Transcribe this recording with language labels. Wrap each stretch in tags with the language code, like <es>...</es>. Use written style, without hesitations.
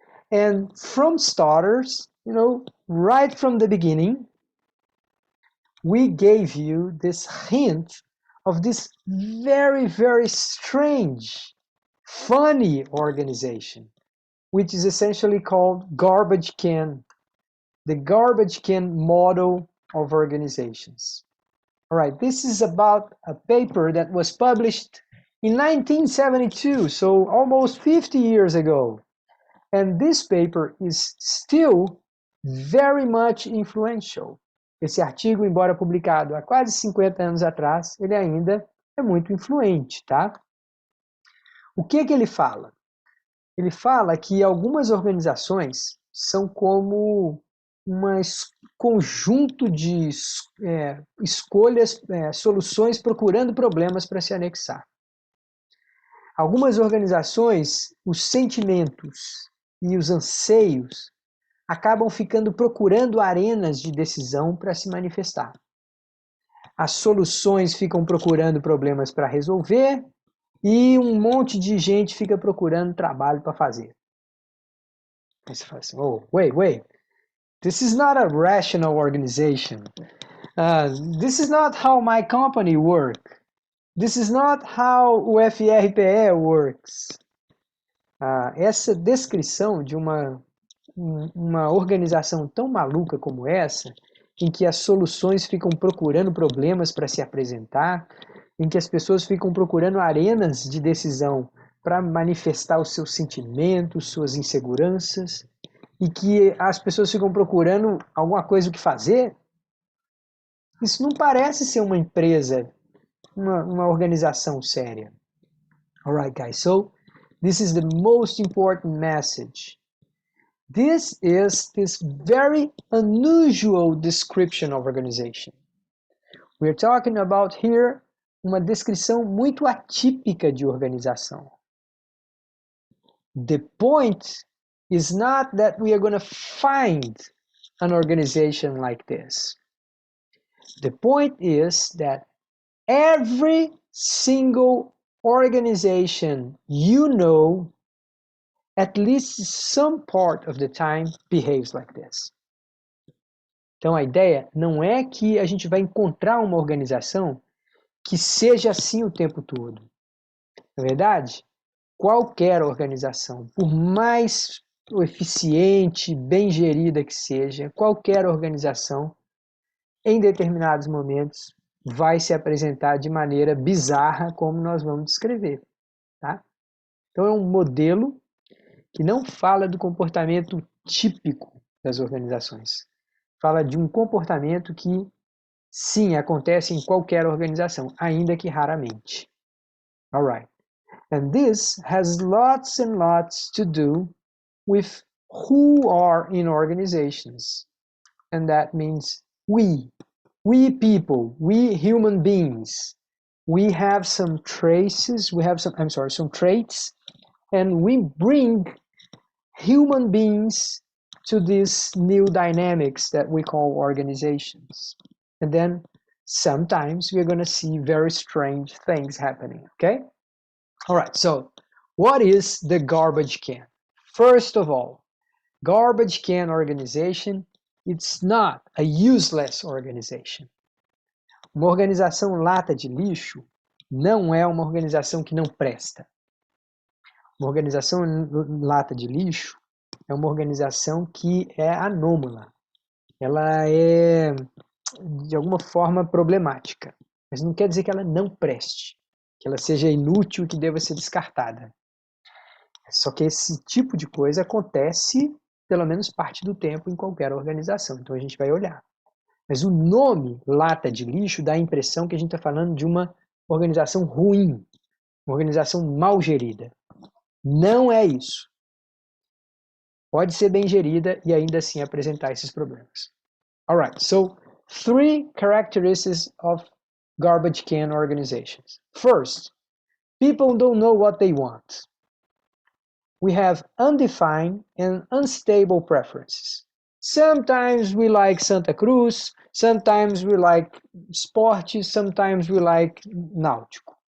<en>And from starters, right from the beginning, we gave you this hint of this very, very strange, funny organization, which is essentially called garbage can, the garbage can model of organizations. All right, this is about a paper that was published in 1972, so almost 50 years ago. And this paper is still very much influential.</en> <pt>Esse artigo, embora publicado há quase 50 anos atrás, ele ainda é muito influente, tá? O que ele fala? Ele fala que algumas organizações são como um conjunto de escolhas, soluções procurando problemas para se anexar. Algumas organizações, os sentimentos e os anseios acabam ficando procurando arenas de decisão para se manifestar. As soluções ficam procurando problemas para resolver e um monte de gente fica procurando trabalho para fazer. Aí você fala assim,</pt> <en>oh, wait. This is not a rational organization. This is not how my company works. This is not how o FRPE works.</en> <pt>Essa descrição de uma organização tão maluca como essa, em que as soluções ficam procurando problemas para se apresentar, em que as pessoas ficam procurando arenas de decisão para manifestar os seus sentimentos, suas inseguranças, e que as pessoas ficam procurando alguma coisa o que fazer, isso não parece ser uma empresa, uma organização séria.</pt> <en>Alright, guys, so this is the most important message. This is this very unusual description of organization. We're talking about here</en> <pt>uma descrição muito atípica de organização.</pt> <en>The point is not that we are going to find an organization like this. The point is that every single organization you know, at least some part of the time, behaves like this.</en> <pt>Então a ideia não é que a gente vai encontrar uma organização que seja assim o tempo todo. Na verdade, qualquer organização, por mais eficiente, bem gerida que seja, qualquer organização, em determinados momentos, vai se apresentar de maneira bizarra, como nós vamos descrever. Tá? Então é um modelo que não fala do comportamento típico das organizações. Fala de um comportamento que, sim, acontece em qualquer organização, ainda que raramente.</pt> <en>All right. And this has lots and lots to do with who are in organizations. And that means we people, we human beings. We have some traces, some traits, and we bring human beings to these new dynamics that we call organizations. And then sometimes we're going to see very strange things happening, okay? All right, so what is the garbage can? First of all, garbage can organization, it's not a useless organization.</en> <pt>Uma organização lata de lixo não é uma organização que não presta. Uma organização lata de lixo é uma organização que é anômala. Ela é, de alguma forma, problemática. Mas não quer dizer que ela não preste, que ela seja inútil e que deva ser descartada. Só que esse tipo de coisa acontece, pelo menos parte do tempo, em qualquer organização. Então a gente vai olhar. Mas o nome lata de lixo dá a impressão que a gente está falando de uma organização ruim. Uma organização mal gerida. Não é isso. Pode ser bem gerida e ainda assim apresentar esses problemas.</pt> <en>Alright, so 3 characteristics of garbage can organizations. First, people don't know what they want. We have undefined and unstable preferences. Sometimes we like Santa Cruz, sometimes we like Sport, sometimes we like Náutico.</en>